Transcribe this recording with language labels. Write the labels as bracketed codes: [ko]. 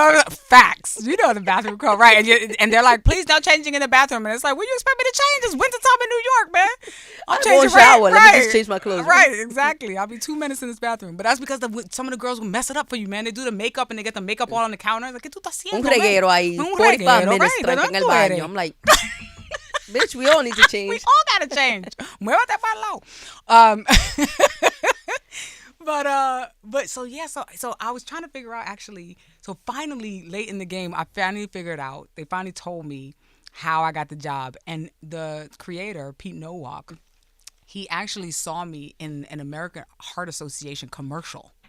[en] Facts. The bathroom code, right? And they're like, please no changing in the bathroom. And it's like, what do you expect me to change? It's wintertime in New York, man. I'm changing shower. Right. Let me just change my clothes. Right, exactly. I'll be 2 minutes in this bathroom. But that's because some of the girls will mess it up for you, man. They do the makeup and they get the makeup all on the counter. [es] Like, ¿qué tú estás haciendo? Un reguero ahí. 45 minutes tranca en el baño. [en] I'm like, bitch, we all need to change. We all gotta change. [es] Muévate para el lado. [en] But so I was trying to figure out actually. So finally, late in the game, I finally figured out. They finally told me how I got the job, and the creator, Pete Nowak, he actually saw me in an American Heart Association commercial.